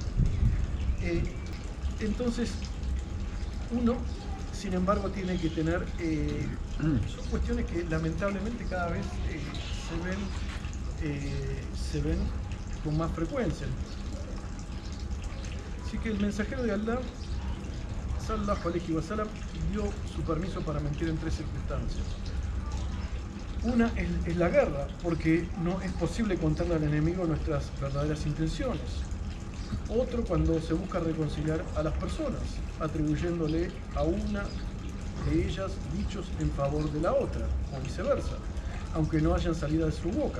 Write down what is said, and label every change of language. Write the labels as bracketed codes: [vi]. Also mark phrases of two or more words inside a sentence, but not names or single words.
[es] Entonces, uno, sin embargo, tiene que tener, son cuestiones que lamentablemente cada vez se ven con más frecuencia. Así que el mensajero de Allah, [ar] صلى الله عليه وسلم, [es] dio su permiso para mentir en 3 circunstancias. Una es la guerra, porque no es posible contarle al enemigo nuestras verdaderas intenciones. Otro, cuando se busca reconciliar a las personas, atribuyéndole a una de ellas dichos en favor de la otra, o viceversa, aunque no hayan salido de su boca.